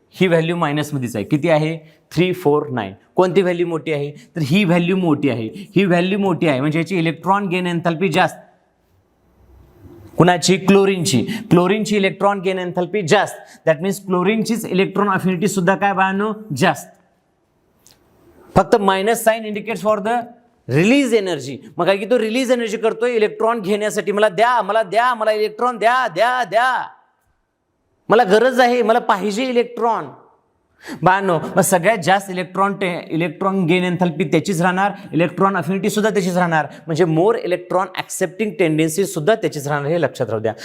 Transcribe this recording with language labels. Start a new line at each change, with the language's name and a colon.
Marathi: ही value मायनसमध्येच आहे, किती आहे, 349. कोणती व्हॅल्यू मोठी आहे, तर ही व्हॅल्यू मोठी आहे. ही व्हॅल्यू मोठी आहे म्हणजे याची इलेक्ट्रॉन गेन एन्थॅल्पी जास्त. कुणाची, क्लोरीनची इलेक्ट्रॉन गेन एन्थॅल्पी जास्त.
English: that means
Marathi: क्लोरीनचीच इलेक्ट्रॉन अफिनिटी सुद्धा काय बानो, जास्त. फक्त
English: Minus sign indicates for the release energy.
Marathi: मग काय की तो रिलीज एनर्जी करतोय इलेक्ट्रॉन घेण्यासाठी. मला इलेक्ट्रॉन द्या, मला गरज आहे, मला पाहिजे इलेक्ट्रॉन. बानो मग सगळ्यात जास्त इलेक्ट्रॉन गेन एन्थॅल्पी त्याचीच राहणार, इलेक्ट्रॉन अफिनिटी सुद्धा त्याचीच राहणार, म्हणजे
English: more electron accepting tendency
Marathi: सुद्धा त्याचीच राहणार. हे लक्षात राहू द्या.